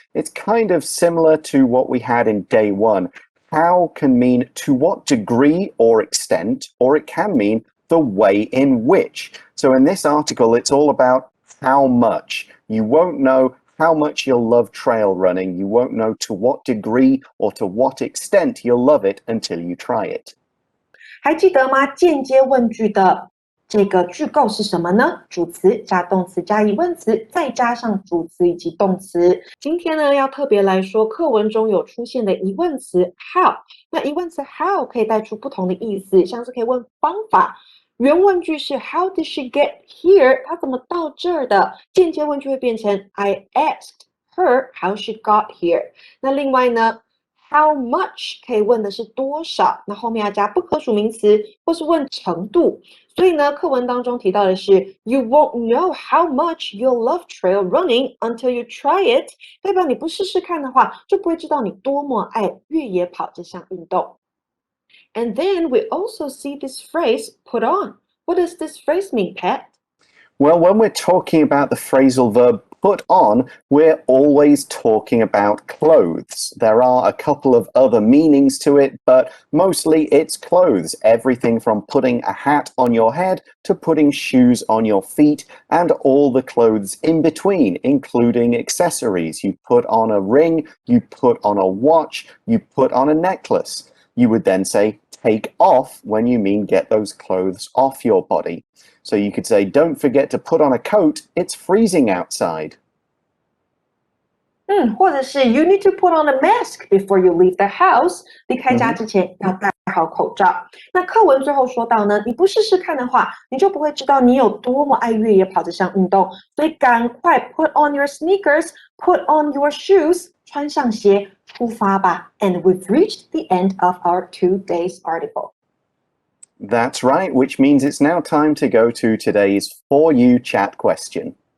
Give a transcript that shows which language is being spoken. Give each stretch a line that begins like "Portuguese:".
English: It's kind of similar to what we had in day one. How can mean to what degree or extent, or it can mean the way in which. So in this article, it's all about how much. You won't know how much you'll love trail running. You won't know to what degree or to what extent you'll love it until you try it.
Chinese: 还记得吗？间接问句的这个句构是什么呢？主词加动词加疑问词，再加上主词以及动词。今天呢，要特别来说课文中有出现的疑问词 how。那疑问词 how 可以带出不同的意思，像是可以问方法。原问句是
English: How did she get here？
Chinese: 她怎么到这儿的？间接问句会变成
English: I asked her how she got here。
Chinese: 那另外呢？
English: How much
Chinese: 可以问的是多少，那后面要加不可数名词，或是问程度。所以呢，课文当中提到的是
English: You won't know how much you'll love trail running until you try it，
Chinese: 代表你不试试看的话，就不会知道你多么爱越野跑这项运动。
English: And then we also see this phrase put on. What does this phrase mean, Pat? Well, when we're talking about the phrasal verb put on, we're always talking about clothes. There are a couple of other meanings to it, but mostly it's clothes. Everything from putting a hat on your head to putting shoes on your feet and all the clothes in between, including accessories. You put on a ring, you put on a watch, you put on a necklace. You would then say take off when you mean get those clothes off your body. So you could say, don't forget to put on a coat, it's freezing outside.
Chinese: 或者是
English: You need to put on a mask before you leave the house.
Chinese: 离开家之前要戴好口罩。那课文最后说到呢，你不试试看的话，你就不会知道你有多么爱越野跑这项运动。
English: 所以赶快 put on your sneakers, put on your shoes,
Chinese: 穿上鞋，出发吧。
English: And we've reached the end of our 2 days article. That's right, which means it's now time to go to today's For You chat question.